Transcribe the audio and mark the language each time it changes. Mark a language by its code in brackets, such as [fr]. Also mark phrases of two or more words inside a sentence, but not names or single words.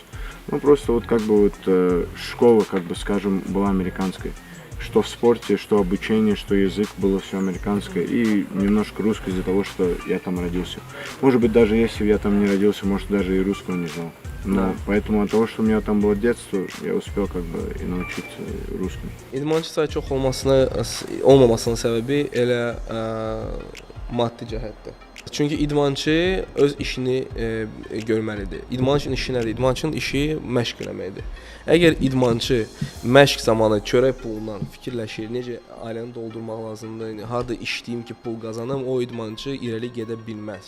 [ru] Ну просто вот как бы вот школа, как бы скажем, была американской. Что в спорте, что обучение, что язык, было все американское. И немножко русское из-за того, что я там родился. Может быть, даже если я там не родился, может, даже и русского не знал. Но поэтому от того, что у меня там было детство, я uspel как бы и naучиться русскому. [az] İdmançı sayı çox olmamasının səbəbi elə maddi cəhətdir. Çünki idmançı öz işini görməlidir. İdmançının işi nədir? İdmançının işi məşq eləməkdir. Əgər idmançı məşq zamanı çörək pulundan fikirləşir, necə ailəni doldurmaq lazımdır, harda işləyim ki, pul qazanım, o idmançı irəli gedə bilməz.